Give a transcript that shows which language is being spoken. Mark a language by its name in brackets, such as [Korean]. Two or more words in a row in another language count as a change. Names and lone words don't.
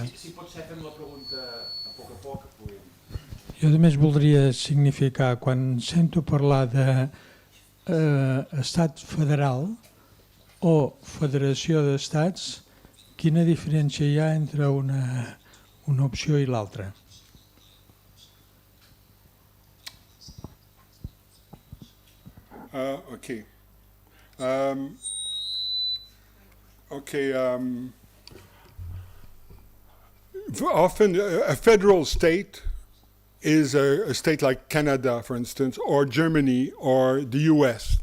[Catalan] Si pot ser, fem la pregunta a poc. Jo només voldria significar, quan sento parlar d'estat federal o federació d'estats, quina diferència hi ha entre una opció i l'altra? [English] Okay. Often a federal state is a state like Canada, for instance, or Germany, or the US.